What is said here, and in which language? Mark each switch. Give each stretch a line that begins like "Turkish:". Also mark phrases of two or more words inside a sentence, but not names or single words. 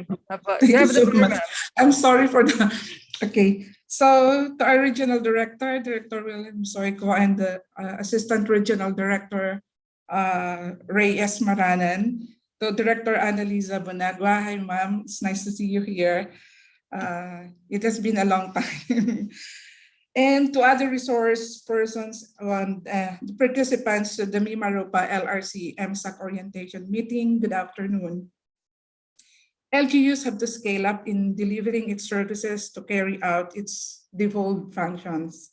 English: Thank you so much. I'm sorry for the... Okay. So, to our Regional Director, Director William Soyco, and the Assistant Regional Director, Ray S. Maranan, to Director Annalisa Bonagua. Hi, ma'am. It's nice to see you here. It has been a long time. And to other resource persons, the participants to the Mimaropa Lrc Msac orientation meeting, good afternoon. LGUs have to scale up in delivering its services to carry out its devolved functions.